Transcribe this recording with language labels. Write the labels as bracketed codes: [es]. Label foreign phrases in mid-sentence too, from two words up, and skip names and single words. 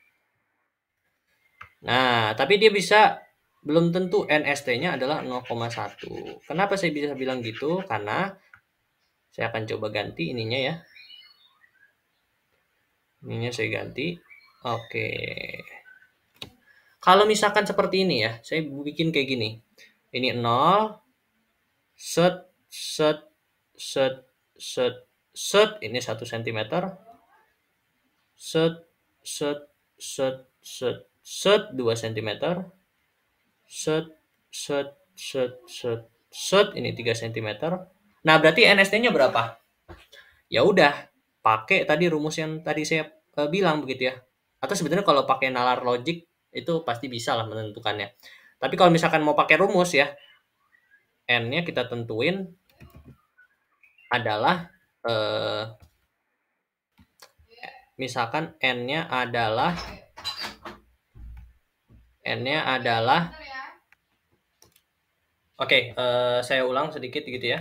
[id] Nah, tapi dia bisa belum tentu NST-nya adalah 0,1. Kenapa saya bisa bilang gitu? Karena saya akan coba ganti ininya ya. Ininya saya ganti. Oke. Kalau misalkan seperti ini ya, saya bikin kayak gini. Ini 0, set, set, set, set, set, ini 1 cm. Set, set, set, set, set, 2 cm. Set, set, set, set, set, ini 3 cm. Nah, berarti NST-nya berapa? Ya udah, pakai tadi rumus yang tadi saya bilang begitu ya. Atau sebenarnya kalau pakai nalar logik itu pasti bisa lah menentukannya. Tapi kalau misalkan mau pakai rumus ya, N-nya kita tentuin adalah misalkan N-nya adalah Oke, saya ulang sedikit gitu ya.